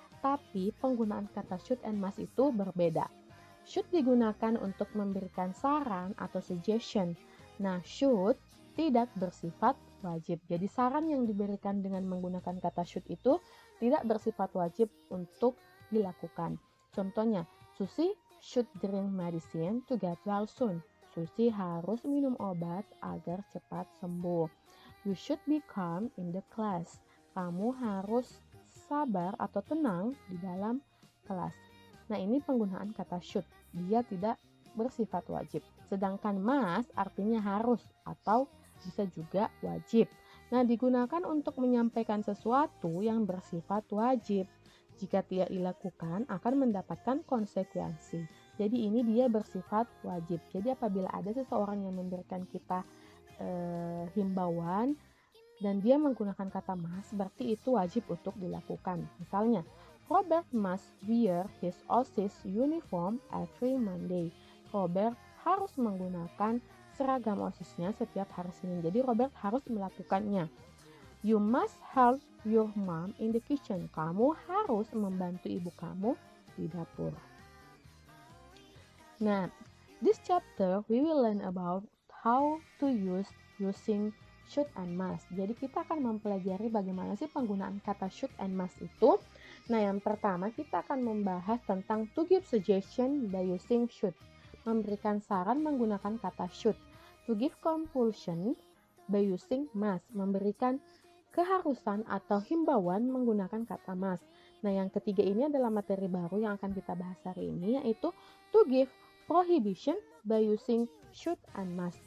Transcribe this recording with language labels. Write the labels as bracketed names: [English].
[Indonesian] Tapi penggunaan kata should and must itu berbeda. Should digunakan untuk memberikan saran atau suggestion. Nah, should tidak bersifat wajib. Jadi saran yang diberikan dengan menggunakan kata should itu tidak bersifat wajib untuk dilakukan. Contohnya, [English] Susi should drink medicine to get well soon. [Indonesian] Susi harus minum obat agar cepat sembuh. [English] You should be calm in the class. [Indonesian] Kamu harus sabar atau tenang di dalam kelas. Nah, ini penggunaan kata should. Dia tidak bersifat wajib. Sedangkan must artinya harus atau bisa juga wajib. Nah, digunakan untuk menyampaikan sesuatu yang bersifat wajib. Jika tidak dilakukan akan mendapatkan konsekuensi. Jadi ini dia bersifat wajib. Jadi apabila ada seseorang yang memberikan kita himbauan dan dia menggunakan kata must, berarti itu wajib untuk dilakukan. Misalnya, [English] Robert must wear his OSIS uniform every Monday. [Indonesian] Robert harus menggunakan seragam OSIS-nya setiap hari Senin. Jadi Robert harus melakukannya. [English] You must help your mom in the kitchen. [Indonesian] Kamu harus membantu ibu kamu di dapur. [English] Nah, this chapter we will learn about how to using should and must. [Indonesian] Jadi kita akan mempelajari bagaimana sih penggunaan kata should and must itu. Nah, yang pertama kita akan membahas tentang [English] to give suggestion by using should. [Indonesian] Memberikan saran menggunakan kata should. [English] To give compulsion by using must. [Indonesian] Memberikan keharusan atau himbauan menggunakan kata must. Nah, yang ketiga ini adalah materi baru yang akan kita bahas hari ini, yaitu [English] to give prohibition by using should and must.